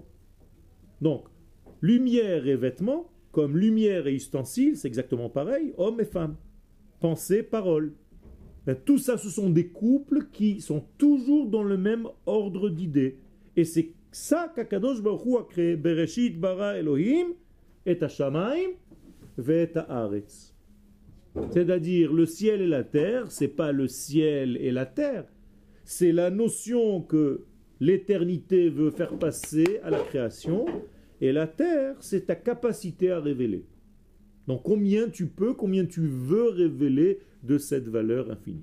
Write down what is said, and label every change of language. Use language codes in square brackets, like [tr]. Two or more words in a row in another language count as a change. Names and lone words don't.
[fr] Donc, lumière et vêtements, comme lumière et ustensile, c'est exactement pareil, hommes et femmes. Pensée, parole. Ben, tout ça, ce sont des couples qui sont toujours dans le même ordre d'idées. Et c'est ça qu'Akadosh Baruch Hu a créé. [he] בראשית ברא אלוהים את השמים ואת הארץ. [fr] C'est-à-dire, le ciel et la terre, c'est pas le ciel et la terre. C'est la notion que l'éternité veut faire passer à la création. Et la terre, c'est ta capacité à révéler. Donc combien tu peux, combien tu veux révéler de cette valeur infinie.